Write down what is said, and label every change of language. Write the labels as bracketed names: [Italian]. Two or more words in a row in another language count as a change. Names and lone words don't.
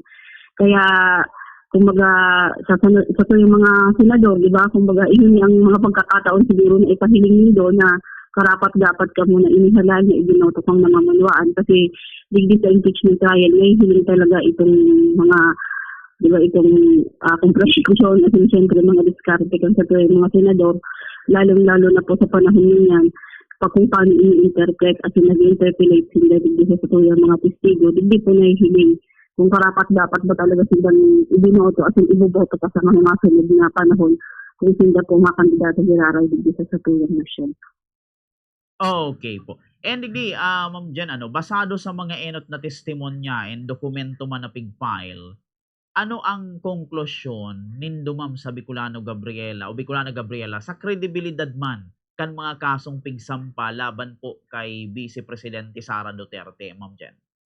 [Filipino] Kaya kumbaga sa yung mga senador, di ba, kumbaga yun ang mga pagkakataon siguro na ipahiling niyo na karapat-dapat ka muna inihalal na [Bikol] ibinoto kang namamalwaan kasi digdi sa impeachment trial may hiling talaga itong mga di ba itong kompromisyon at siyempre mga diskarte kan sa mga senador, lalong-lalo na po sa panahon niyan, kung paano i-interpret at nag-interpolate sila digdi sa tuyang mga testigo, digdi po nahihiling kung karapat-dapat ba talaga silang ibinoto at iboboto pa sa mga sunod na panahon kung sila po mga kandidato giraray digdi sa tuyang nasyon. [Filipino] Okay po. [Bikol] And digdi, Ma'am Jen, basado sa mga enot na testimonya and dokumento man na pig-file, ano ang konklusyon nindo ma'am sa Bicolana Gabriela sa kredibilidad man kan mga kasong pigsampa laban po kay Vice Presidente Sara Duterte, Ma'am Jen?